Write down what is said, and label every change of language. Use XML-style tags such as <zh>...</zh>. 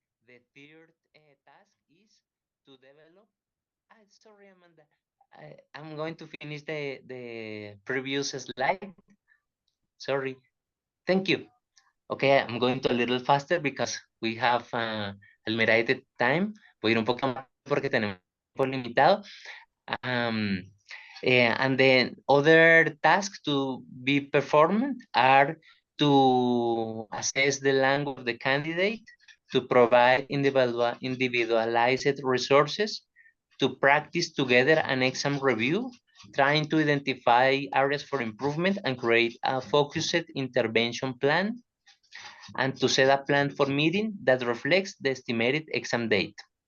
<en>The third task is to develop. Sorry, Amanda. I'm going to finish the previous slide. Sorry. Thank you. Okay, I'm going to a little faster because we have limited time.</en> <es>Voy a ir un poco más porque tenemos tiempo limitado.</es> <en>And then other tasks to be performed are to assess the language of the candidate, to provide individualized resources, to practice together an exam review, trying to identify areas for improvement and create a focused intervention plan, and to set a plan for meeting that reflects the estimated exam date.</en>